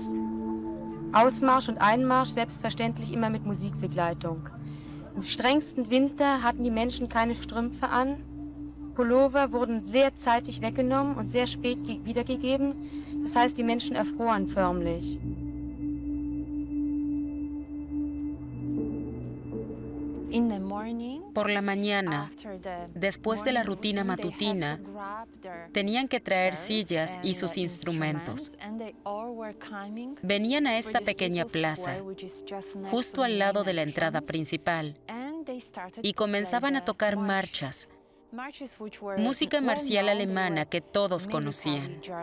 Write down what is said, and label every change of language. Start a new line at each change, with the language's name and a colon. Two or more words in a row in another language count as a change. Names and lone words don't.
German: Ausmarsch und Einmarsch selbstverständlich immer mit Musikbegleitung. Im strengsten Winter hatten die Menschen keine Strümpfe an. Pullover wurden sehr zeitig weggenommen und sehr spät wiedergegeben. Das heißt, die Menschen erfroren förmlich.
Spanish: Por la mañana, después de la rutina matutina, tenían que traer sillas y sus instrumentos. Venían a esta pequeña plaza, justo al lado de la entrada principal, y comenzaban a tocar marchas, música marcial alemana que todos conocían.